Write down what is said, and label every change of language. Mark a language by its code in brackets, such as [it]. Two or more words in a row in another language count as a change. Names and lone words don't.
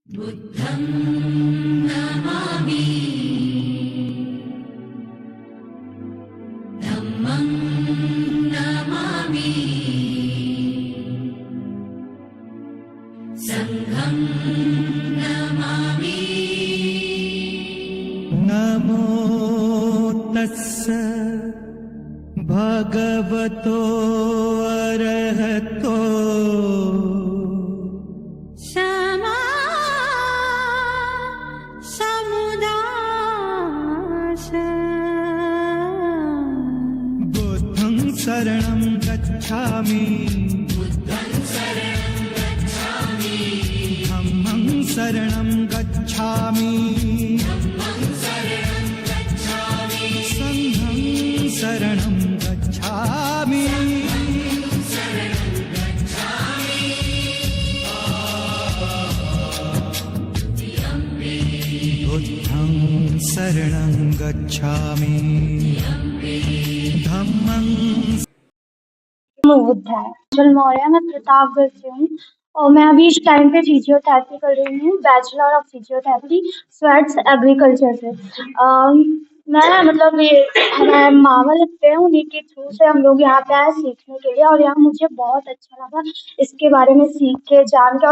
[pi] बुद्धं नमामि धम्मं नमामि संघं नमामि। नमो तस्स भगवतो अरहतो क्षमा समुदाय बुद्धं शरणं गच्छामि धम्मं शरणं गच्छामि संघं शरणं गच्छामि। बुद्धं शरणं गच्छामि धम्मं बुद्धा है चल मौर्य। [hi] मैं प्रतापगढ़ से हूँ और मैं अभी इस टाइम पे फिजियोथेरेपी कर रही हूँ, [en] Bachelor of Physiotherapy [hi] स्वेट्स एग्रीकल्चर से। मैं मतलब ये हमारे मामा लगते हैं, उन्हीं के थ्रू से हम लोग यहाँ पे आए सीखने के लिए और यहाँ मुझे बहुत अच्छा लगा इसके बारे में सीख के जान के।